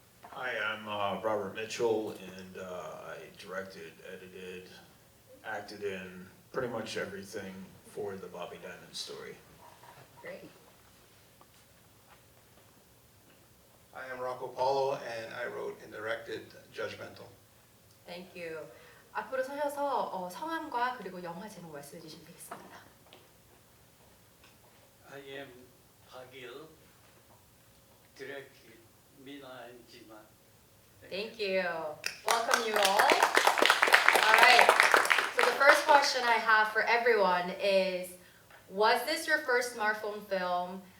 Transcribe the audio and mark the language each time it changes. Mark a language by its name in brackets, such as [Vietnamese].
[English] Hi, I'm Robert Mitchell, and I directed, edited, acted in pretty much everything for the Bobby Diamond Story. Great. I am Rocco Paulo, and I wrote and directed Judgmental. Thank you. [Korean] 앞으로 서셔서 성함과 그리고 영화 제목 말씀해 주시면 되겠습니다. [English] I am Hagil, directed Mina and Gina. Thank you. Welcome you all. All right. So the first question I have for everyone is, was this your first smartphone film?